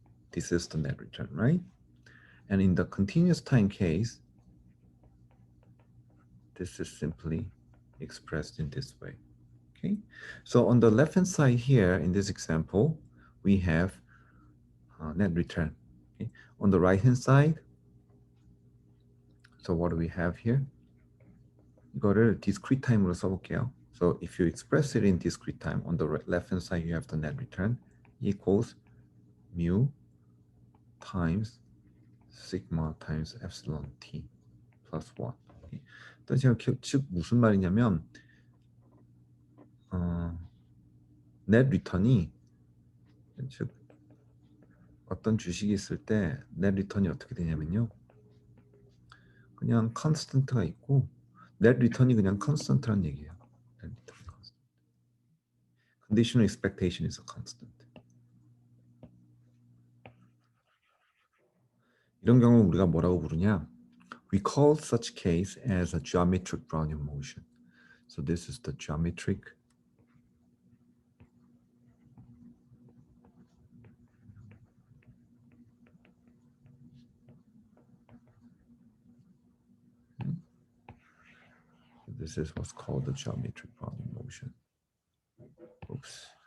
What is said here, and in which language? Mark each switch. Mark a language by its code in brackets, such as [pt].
[en] This is the net return, right? And in the continuous time case, this is simply expressed in this way. Okay, so on the left-hand side here, in this example, we have net return. Okay? On the right-hand side, so what do we have here? [ko] 이거를 discrete time으로 써볼게요. [en] So if you express it in discrete time, on the left-hand side, you have the net return equals mu times sigma times epsilon t plus 1. Okay? [ko] 즉 무슨 말이냐면 net return이, 즉 어떤 주식이 있을 때 net return이 어떻게 되냐면요, 그냥 constant가 있고 net return이 그냥 constant란 얘기예요. [en] net return constant. Conditional expectation is a constant. [ko] 이런 경우 우리가 뭐라고 부르냐? [en] We call such case as a geometric Brownian motion. So this is the geometric This is what's called the geometric Brownian motion. Oops.